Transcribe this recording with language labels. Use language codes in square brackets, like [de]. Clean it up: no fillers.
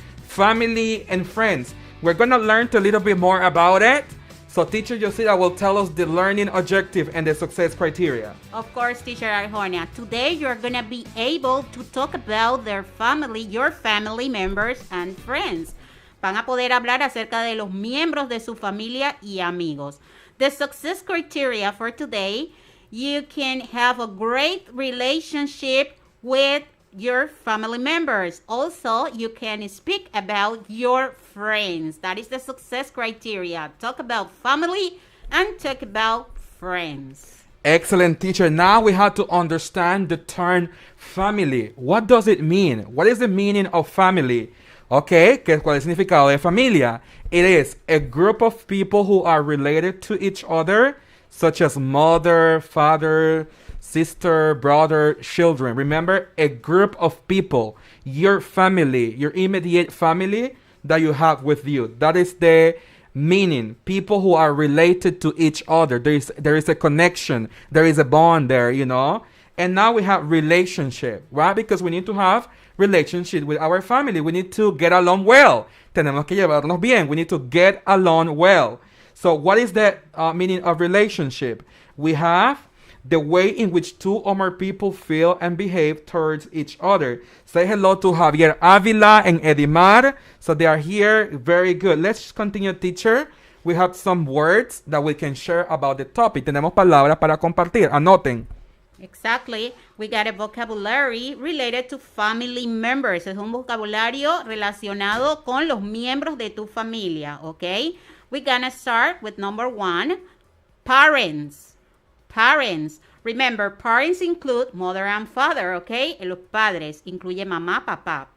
[en] Family and friends. We're going to learn a little bit more about it. So teacher Yosita will tell us the learning objective and the success criteria. Of course, Teacher Arjonia. Today you're going to be able to talk about their family, your family members and friends. [es] Van a poder hablar acerca de los miembros de su familia y amigos. [en] The success criteria for today you can have a great relationship with your family members. Also, you can speak about your friends. That is the success criteria. Talk about family and talk about friends. Excellent, teacher. Now we have to understand the term family. What does it mean? What is the meaning of family? [es] Okay, ¿cuál es el significado de familia? [en] It is a group of people who are related to each other, such as mother, father, sister, brother, children. Remember, a group of people, your family, your immediate family that you have with you. That is the meaning. People who are related to each other. There is a connection. There is a bond there, you know. And now we have relationship, right? Because we need to have relationship with our family. We need to get along well. [es] Tenemos que llevarnos bien. [en] We need to get along well. So what is the meaning of relationship? We have the way in which two or more people feel and behave towards each other. Say hello to Javier Avila and Edimar. So they are here. Very good. Let's continue, teacher. We have some words that we can share about the topic. [es] Tenemos palabras para compartir. Anoten. [en] Exactly. We got a vocabulary related to family members. [es] Es un vocabulario relacionado con los miembros de tu familia, okay? [en] We're gonna start with number 1, parents. Parents. Remember, parents include mother and father, okay? [es] Los padres incluye mamá, papá.